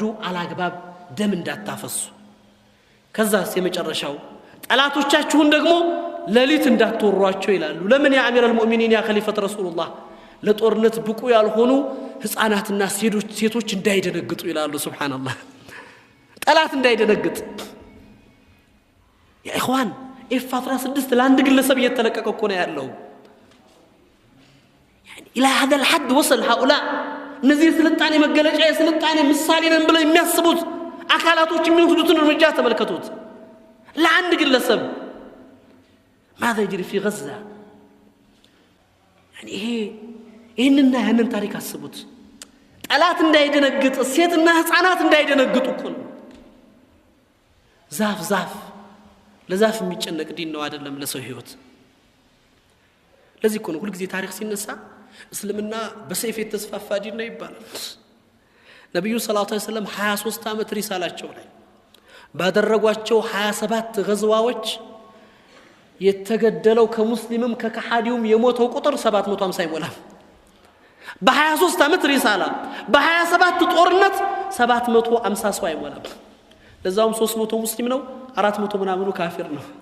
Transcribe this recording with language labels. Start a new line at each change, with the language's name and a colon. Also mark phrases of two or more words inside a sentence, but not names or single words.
Amharic: አላግባብ ደም እንዳታፈሱ ከዛስ የመጨረሻው ጠላቶቻችሁን ደግሞ ለሊት እንዳትወሯቸው ይላሉ ለምን
Arabic: يا أمير المؤمنين يا خليفة رسول الله
Amharic: ለጦርነት ብቁ ያልሆኑ ህፃናትና ሴቶች እንዳይደነግጡ ይላሉ ሱብሃንአላህ ጠላት እንዳይደነግጥ
Arabic: يا إخوان
Amharic: F16 ለአንድ ግለሰብ እየተለቀቀ እኮ ነው ያለው
Arabic: يعني الى هذا الحد وصل هؤلاء
Amharic: እነዚህ ስልጣኔ መገለጫ የስልጣኔ ምሳሌ ነን ብለው የሚያስቡት አካላቶች የሚወስዱትን እርምጃ ተመልከቱት ለአንድ ግለሰብ
Arabic: ماذا يجري في غزة يعني
Amharic: ይሄንና ያንን ታሪክ አስቡት ጠላት እንዳይደነግጥ ሴትና ህፃናት እንዳይደነግጡ እኮ ነው ዛፍ ለዛፍ የሚጨነቅ ዲን ነው አይደለም ለሰው ህይወት ለዚህ እኮ ነው ሁሉ ጊዜ ታሪክ ሲነሳ እስልምና በሰይፍ የተስፋፋ ዲን ነው ይባላል ነብዩ
Arabic: صلى الله عليه وسلم
Amharic: 23 ዓመት ሪሳላቸው ላይ ባደረጓቸው 27 ገዝዋዎች የተገደለው ከሙስሊምም ከከሃዲውም የሞተው ቁጥር 750 ይሞላል በ23 ዓመት ሪሳላ በ27 ጦርነት 750 ሰው አይሞላም ለዛውም 300 ሙስሊም ነው 400 ምናምኑ ካፊር ነው